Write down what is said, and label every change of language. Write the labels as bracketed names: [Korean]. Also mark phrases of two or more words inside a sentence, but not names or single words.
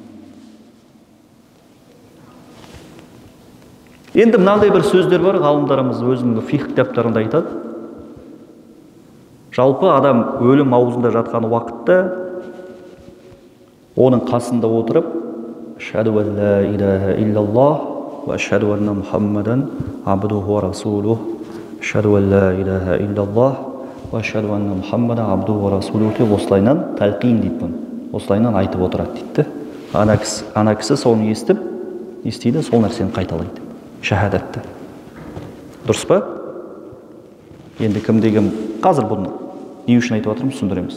[Kazakh] Енді мынандай бір сөздер бар, ғалымдарымыз өзінің фиқх кітаптарында айтады. Жалпы адам өлім аузында жатқан уақытта оның қасында отырып, [Arabic] أشهد أن لا إله إلا الله وأشهد أن محمدا عبده ورسوله، أشهد أن لا إله إلا الله وأشهد أن محمدا عبده ورسوله [Kazakh] деп осылайынан талқин дейді. Осылайынан айтып отырады дейді. Ана кісі соны естиді, сол нәрсені қайталайды. Шахадатты. Дұрыс па? Енді кім деген, қазір бұны не үшін айтып отырмыз, түсіндіреміз.